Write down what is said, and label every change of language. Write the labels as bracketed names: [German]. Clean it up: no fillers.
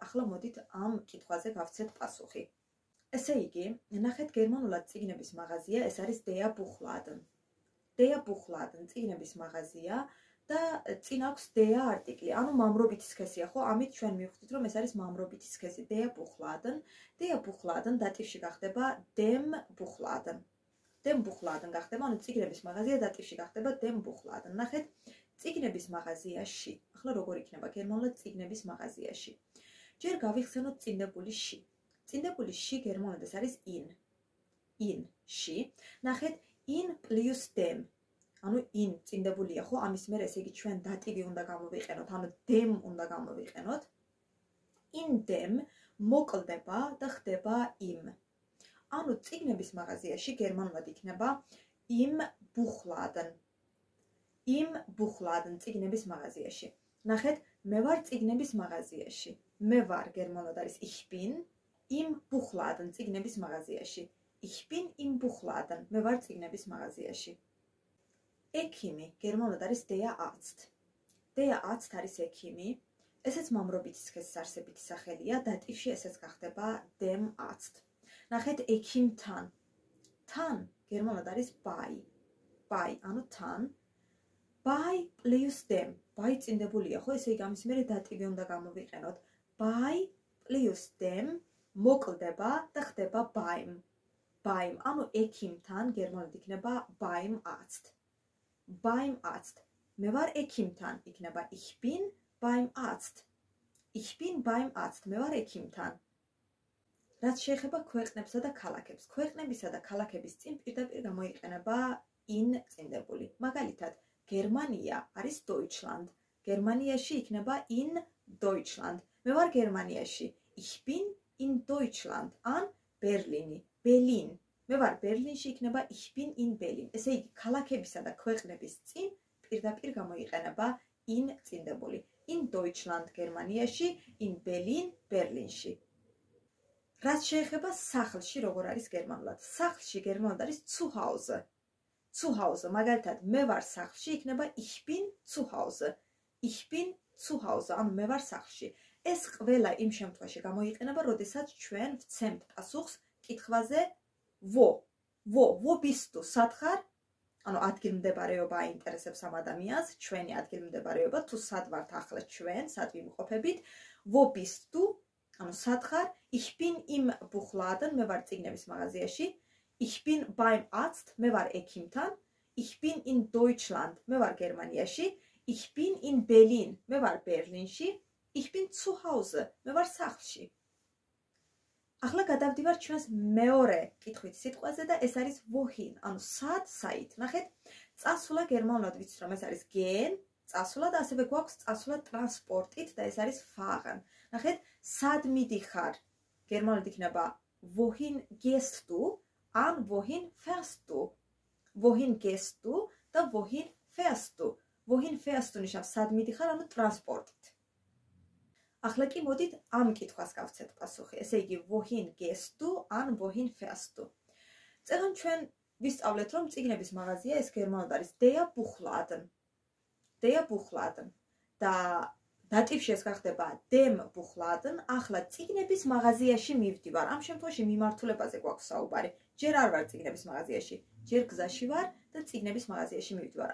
[Georgian] ახლა მოდით ამ კითხვაზე გავცეთ პასუხი. ესე იგი, ნახეთ, გერმანულად წიგნების მაღაზია ეს არის der Buchladen. der Buchladen წიგნების მაღაზია და წინ აქვს der არტიკლი, ანუ მამრობითი სქესია, ხო? ამით ჩვენ მივხვდით, რომ ეს არის მამრობითი სქესი, der Buchladen. [German] der Buchladen დატივში გახდება dem Buchladen. [Georgian] dem Buchladen გახდება, ანუ წიგნების მაღაზია დატივში გახდება dem Buchladen. ნახეთ, წიგნების მაღაზიაში. ახლა როგორ იქნება გერმანულად წიგნების მაღაზიაში? ჯერ გავიხსენოთ წინდებული ში. წინდებული ში გერმანულად ეს არის in. in ში. [German] ნახეთ, in plus dem. [Georgian] ანუ in წინდებულია, ხო? ამის მერე ესე იგი ჩვენ დატივი უნდა გამოვიყენოთ, ანუ dem უნდა გამოვიყენოთ. in dem მოკლდება და ხდება im. ანუ წიგნების მაღაზიაში გერმანულად იქნება im Buchladen. im Buchladen წიგნების მაღაზიაში. ნახეთ, მე ვარ წიგნების მაღაზიაში. მე ვარ გერმანულად არის [German] ich bin im Buchladen [Georgian] წიგნების მაღაზიაში. [German] ich bin im Buchladen. [Georgian] მე ვარ წიგნების მაღაზიაში. ექიმი გერმანულად არის der Arzt. der Arzt არის ექიმი. ესეც მამრობითი სქესის არსებითი სახელია, დატივში ესეც გახდება dem Arzt. ნახეთ, ექიმთან. თან გერმანულად არის bei. bei, ანუ თან. bei plus dem. bei წინდებულია, ხო? ესე იგი ამის მერე დატივი უნდა გამოვიყენოთ. [German] bei plus dem მოკლდება და ხდება beim. beim, ანუ ექიმთან გერმანულად იქნება beim Arzt. beim Arzt. [Georgian] მე ვარ ექიმთან, იქნება [German] ich bin beim Arzt. ich bin beim Arzt. [Georgian] მე ვარ ექიმთან. რაც შეეხება ქვეყნებსა და ქალაქებს. ქვეყნებისა და ქალაქების წინ პირდაპირ გამოიყენება in წინდებული. მაგალითად, გერმანია არის Deutschland. გერმანიაში იქნება in Deutschland. მე ვარ გერმანიაში. [German] ich bin in Deutschland. [Georgian] ან ბერლინი, Berlin. მე ვარ ბერლინში, იქნება [German] ich bin in Berlin. [Georgian] ესე იგი, ქალაქებისა და ქვეყნების წინ პირდაპირ გამოიყენება in წინდებული. [German] in Deutschland გერმანიაში, in Berlin ბერლინში. [Georgian] რაც შეეხება სახლში, როგორ არის გერმანულად? სახლში გერმანულად არის zu Hause. zu Hause, მაგალითად, მე ვარ სახლში, იქნება [German] ich bin zu Hause. ich bin zu Hause, [Georgian] ანუ მე ვარ სახლში. ეს ყველა იმ შემთხვევაში გამოიყენება, როდესაც ჩვენ ვცემთ პასუხს კითხვაზე [German] wo bist du? [Georgian] სად ხარ? ანუ ადგილმდებარეობა აინტერესებს ამ ადამიანს, ჩვენი ადგილმდებარეობა, თუ სად ვართ ახლა ჩვენ, სად ვიმყოფებით? [German] wo bist du? [Georgian] ანუ სად ხარ? [German] ich bin im Buchladen, [Georgian] მე ვარ წიგნების მაღაზიაში. [German] ich bin beim Arzt, [Georgian] მე ვარ ექიმთან. [German] ich bin in Deutschland, [Georgian] მე ვარ გერმანიაში. [German] ich bin in Berlin, [Georgian] მე ვარ ბერლინში. [German] ich bin zu Hause, [Georgian] მე ვარ სახლში. ახლა გადავდივარ ჩვენს მეორე კითხვით სიტყვაზე და ეს არის wohin, ანუ სად, საით. ნახეთ, წასვლა გერმანულად ვიცით, რომ ეს არის gehen, წასვლა და ასევე გვაქვს წასვლა ტრანსპორტით და ეს არის fahren. ნახეთ, სად მიდიხარ? [German] გერმანულად იქნება wohin gehst du? ან wohin fährst du? wohin gehst du და wohin fährst du? wohin fährst du [Georgian] ნიშნავს სად მიდიხარ, ანუ ტრანსპორტით. ახლა კი მოდით ამ კითხვას გავცეთ პასუხი. [German] ესე იგი wohin gehst du ან wohin fährst du? [Georgian] წეგან ჩვენ ვისწავლეთ, რომ წიგნების მაღაზია ეს გერმანულად არის der Buchladen. der Buchladen. და დატივში ეს გახდება dem Buchladen. ახლა წიგნების მაღაზიაში მივდივარ. ამ შემთხვევაში მიმართულებაზე გვაქვს საუბარი. ჯერ არ ვარ წიგნების მაღაზიაში, ჯერ გზაში ვარ და წიგნების მაღაზიაში მივდივარ.